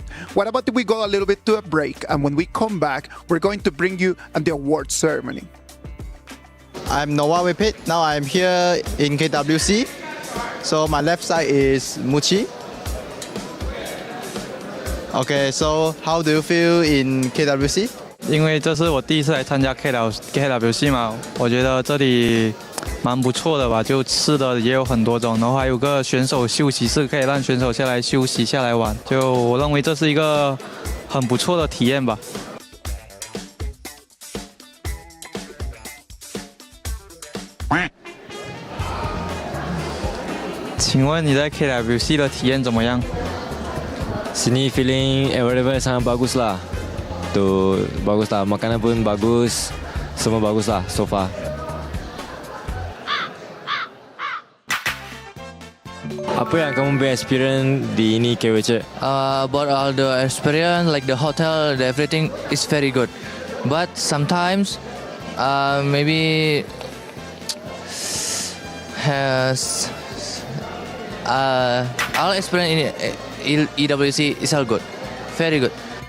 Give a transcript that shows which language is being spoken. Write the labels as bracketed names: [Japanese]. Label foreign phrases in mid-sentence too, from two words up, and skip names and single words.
[English] What about if we go a little bit to a break, and when we come back, we're going to bring you the award ceremony. I'm Noah Wipit. Now I'm here in KWC. So my left side is Muchi. Okay, so how do you feel in KWC? [Chinese] 因为这是我第一次来参加 KWC 嘛，我觉得这里蛮不错的吧，就吃的也有很多种，然后还有个选手休息室，可以让选手下来休息下来玩，就我认为这是一个很不错的体验吧。请问你在 KWC 的体验怎么样？ [Malay] Sini [English] feeling environment [Malay] sangat bagus lah. Tu bagus lah, makanan pun bagus, semua bagus lah so far. Apa yang kamu punya experience di ini KWC? [English] About all the experience, like the hotel, everything is very good. But sometimes, maybe has all experience in EWC is all good, very good.